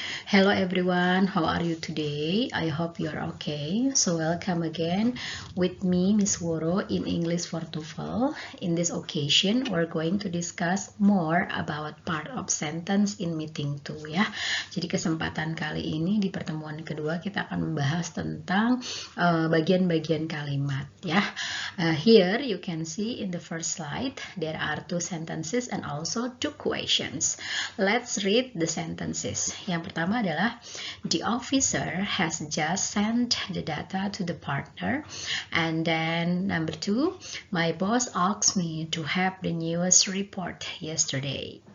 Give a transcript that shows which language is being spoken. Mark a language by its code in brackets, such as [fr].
[en] Hello everyone, how are you today? I hope you are okay. So welcome again with me, Miss Woro, in English for TOEFL. In this occasion, we're going to discuss more about part of sentence in meeting 2 ya. [id] Jadi kesempatan kali ini di pertemuan kedua kita akan membahas tentang bagian-bagian kalimat ya. [en] Here you can see in the first slide there are two sentences and also two questions. Let's read the sentences. [id] Yang pertama adalah [en] the officer has just sent the data to the partner, and then number 2, my boss asked me to have the newest report yesterday.